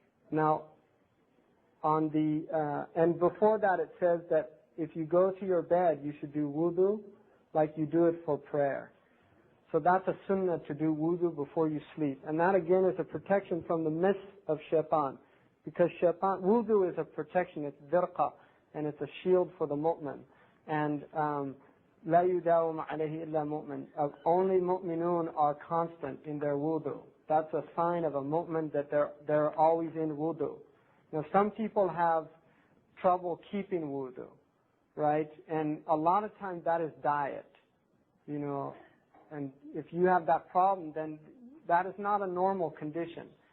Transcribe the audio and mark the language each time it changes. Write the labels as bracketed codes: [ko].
[en] Now, and before that it says that if you go to your bed, you should do wudu like you do it for prayer. So that's a sunnah to do wudu before you sleep. And that again is a protection from the myths of shaitan. Because wudu is a protection, it's dirqa, and it's a shield for the mu'min. And [ar] لا يداوم عليه إلا مؤمن. [en] Only mu'minun are constant in their wudu. That's a sign of a mu'min that they're always in wudu. Now some people have trouble keeping wudu, right? And a lot of times that is diet, And if you have that problem, then that is not a normal condition.